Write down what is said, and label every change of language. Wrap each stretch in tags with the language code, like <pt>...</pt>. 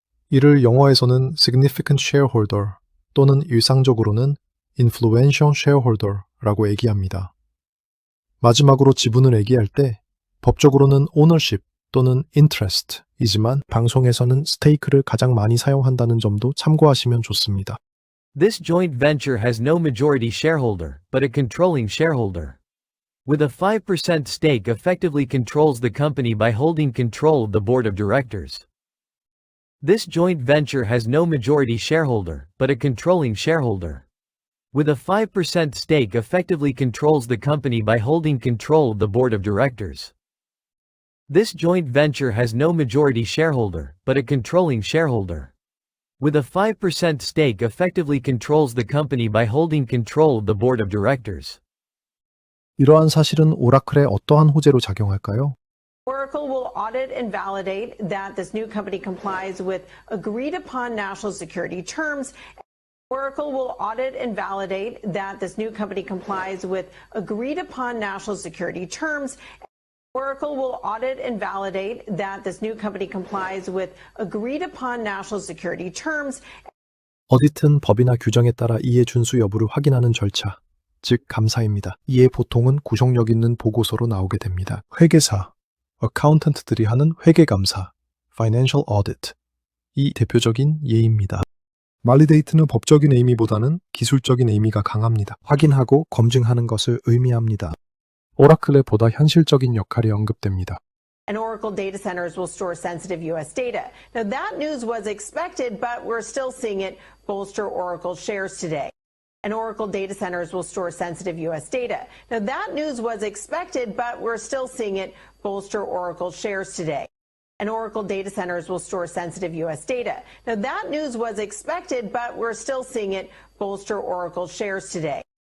<ko>이를 영어에서는 Significant Shareholder 또는 일상적으로는 Influential Shareholder라고 얘기합니다. 마지막으로 지분을 얘기할 때 법적으로는 Ownership 또는 Interest이지만 방송에서는 Stake를 가장 많이 사용한다는 점도 참고하시면 좋습니다.</ko> <en>This joint venture has no majority shareholder, but a controlling shareholder. With a 5% stake effectively controls the company by holding control of the board of directors. This joint venture has no majority shareholder, but a controlling shareholder. With a 5% stake effectively controls the company by holding control of the board of directors. This joint venture has no majority shareholder, but a controlling shareholder. With a 5% stake effectively controls the company by holding control of the board of directors.</en> <ko>이러한 사실은 오라클에 어떠한 호재로 작용할까요?</ko> <en>Oracle will audit and validate that this new company complies with agreed upon national security terms. Oracle will audit and validate that this new company complies with agreed upon national security terms. Oracle will audit and validate that this new company complies with agreed upon national security terms.</en> <ko>어디튼 법이나 규정에 따라 이해 준수 여부를 확인하는 절차, 즉 감사입니다. 이에 보통은 구속력 있는 보고서로 나오게 됩니다. 회계사, 어카운턴트들이 하는 회계감사, Financial Audit, 이 대표적인 예입니다. Validate는 법적인 의미보다는 기술적인 의미가 강합니다. 확인하고 검증하는 것을 의미합니다. 오라클의 보다 현실적인 역할이 언급됩니다.</ko> <en>And Oracle data centers will store sensitive U.S. data. Now, that news was expected, but we're still seeing it bolster Oracle shares today. And Oracle data centers will store sensitive U.S. data. Now, that news was expected, but we're still seeing it bolster Oracle shares today. And Oracle data centers will store sensitive U.S. data. Now, that news was expected, but we're still seeing it bolster Oracle shares today.</en>